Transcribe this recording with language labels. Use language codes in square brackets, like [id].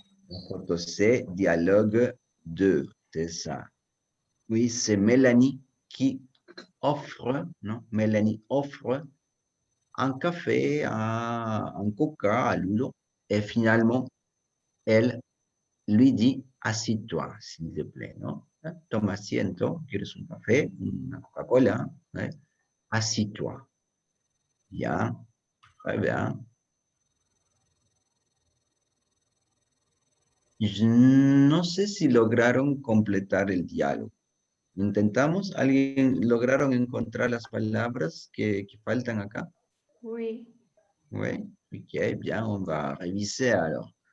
[fr] La photo C, dialogue 2, c'est ça. Oui, c'est Mélanie qui offre, non? Mélanie offre un café, un coca à Ludo. Et finalement, elle lui dit, assis-toi, s'il te plaît, [es] ¿no? Toma asiento, ¿quieres un café? Una Coca-Cola, ¿eh? [fr] Assis-toi. Bien, très bien. [es] No sé si lograron completar el diálogo. ¿Intentamos? ¿Alguien lograron encontrar las palabras que faltan acá? [fr] Oui. Oui, ok, bien, on va réviser alors.